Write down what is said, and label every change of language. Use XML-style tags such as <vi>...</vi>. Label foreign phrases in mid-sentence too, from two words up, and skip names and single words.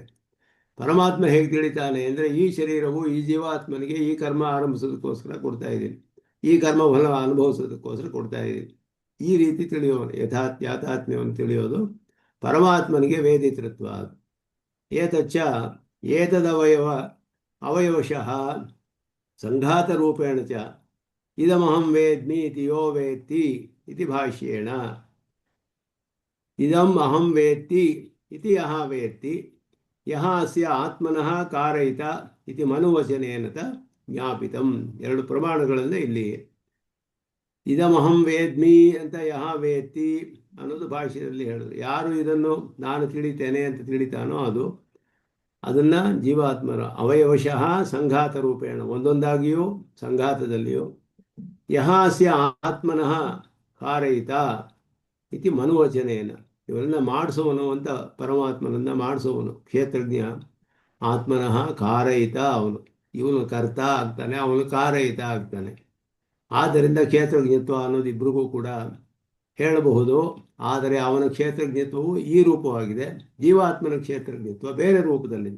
<kn>ಪರಮಾತ್ಮ ಹೇಗೆ ತಿಳಿತಾನೆ ಅಂದರೆ, ಈ ಶರೀರವು ಈ ಜೀವಾತ್ಮನಿಗೆ ಈ ಕರ್ಮ ಆರಂಭಿಸೋದಕ್ಕೋಸ್ಕರ ಕೊಡ್ತಾ ಇದ್ದೀನಿ, ಈ ಕರ್ಮ ಫಲ ಅನುಭವಿಸೋದಕ್ಕೋಸ್ಕರ ಕೊಡ್ತಾ ಇದ್ದೀನಿ, ಈ ರೀತಿ ತಿಳಿಯೋನು. ಯಾಥಾತ್ಮ್ಯವನ್ನು ತಿಳಿಯೋದು ಪರಮಾತ್ಮನಿಗೆ ವೇದಿತೃತ್ವ.</kn> <sa>ಏತಚ್ಚ ಅವಯವಶಃ ಸಂಘಾತರೂಪೇಣ ಚ ಇದಮಹಂ ವೇದ್ಮಿ ಇತಿ ಯೋ ವೇತ್ತಿ ಇತಿ ಭಾಷ್ಯೇಣ. ಇದಂ ಅಹಂ ವೇತ್ತಿ ಇತಿ ಯಹ ವೇತ್ತಿ, ಯಹ ಅಸ್ಯ ಆತ್ಮನಃ ಕಾರಯಿತ ಇತಿ ಮನುವಚನೇನ ಜ್ಞಾಪಿತಂ.</sa> <kn>ಎರಡು ಪ್ರಮಾಣಗಳನ್ನು ಇಲ್ಲಿ</kn> <sa>ಇದಮಹಂ ವೇದ್ಮಿ</sa> <kn>ಅಂತ</kn> <sa>ಯಹ ವೇತ್ತಿ</sa> <kn>ಅನ್ನೋದು ಭಾಷೆಯಲ್ಲಿ ಹೇಳಿದ್ರು. ಯಾರು ಇದನ್ನು ನಾನು ತಿಳಿತೇನೆ ಅಂತ ತಿಳಿತಾನೋ ಅದನ್ನು ಜೀವಾತ್ಮರ</kn> <sa>ಅವಯವಶಃ ಸಂಘಾತ ರೂಪೇಣ,</sa> <kn>ಒಂದೊಂದಾಗಿಯೂ ಸಂಘಾತದಲ್ಲಿಯೂ,</kn> <sa>ಯಹ ಅಸ್ಯ ಆತ್ಮನಃ ಕಾರಯಿತ ಇತಿ ಮನುವಚನೇನ,</sa> <kn>ಇವರನ್ನ ಮಾಡಿಸುವನು ಅಂತ, ಪರಮಾತ್ಮನನ್ನು ಮಾಡಿಸುವನು ಕ್ಷೇತ್ರಜ್ಞ.</kn> <sa>ಆತ್ಮನಃ ಕಾರಯಿತ,</sa> <kn>ಇವನು ಕರ್ತ ಆಗ್ತಾನೆ, ಅವನು ಕಾರಯಿತ ಆಗ್ತಾನೆ. ಆದ್ದರಿಂದ ಕ್ಷೇತ್ರಜ್ಞತ್ವ ಅನ್ನೋದು ಇಬ್ಬರಿಗೂ ಕೂಡ ಹೇಳಬಹುದು. ಆದರೆ ಅವನ ಕ್ಷೇತ್ರಜ್ಞತ್ವವು ಈ ರೂಪವಾಗಿದೆ, ಜೀವಾತ್ಮನ ಕ್ಷೇತ್ರಜ್ಞತ್ವ ಬೇರೆ ರೂಪದಲ್ಲಿದೆ.</kn>